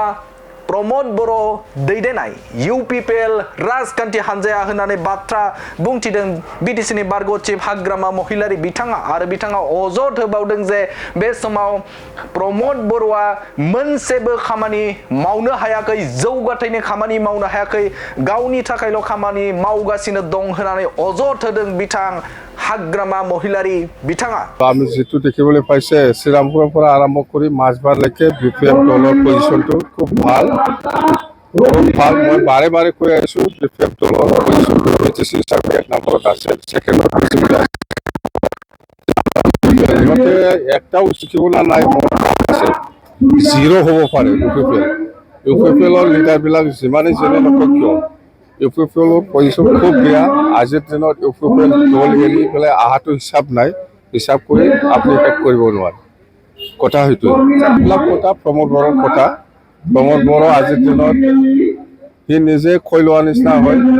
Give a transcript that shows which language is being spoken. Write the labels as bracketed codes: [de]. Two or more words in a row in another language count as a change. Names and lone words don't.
[brx] प्रमद बर' दैदेननाय इउपिपिएल राजखान्थि हान्जाया होननानै बाथ्रा बुंथिदों बिटिसिनि बारग' चिफ हाग्रामा महिलारि बिथाङा आरो बिथाङा अजद होबावदों जे बे समाव प्रमद बर'आ मोनसेबो खामानि मावनो हायाखै जौगाथायनि खामानि मावनो हायाखै गावनि थाखायल' खामानि मावगासिनो दं होननानै अजद होदों बिथां हाग्रामा महिलारि बिथाङा [as] আমি যেটো দেখিবলৈ পাইছে শ্ৰীৰামপুৰৰ পৰা আৰম্ভ কৰি মাছবাৰলৈকে বিপিএফ দলৰ পজিশ্যনটো খুব ভাল মই বাৰে বাৰে কৈ আছো বিপিএফ দলৰ পজিশ্যনটো বিটিচি হিচাপে এক নম্বৰত আছে ছেকেণ্ডত বিজেপি আছে ইহঁতে একটাও শিকিবলৈ নাই জিৰ' হ'ব পাৰে ইউপিপিএলৰ লিডাৰবিলাক যিমানেই যেনে নকয় কিয় ইউপিপিএলৰ পজিশ্যন খুব বেয়া আজিৰ দিনত ইউপিপিএল দল এৰি পেলাই অহাটো হিচাপ কৰি আপুনি শেষ কৰিব নোৱাৰে কথা সেইটোৱে এইবিলাক কথা প্ৰমোদ বড়ো আজিৰ দিনত সি নিজে কৈ লোৱা নিচিনা হয়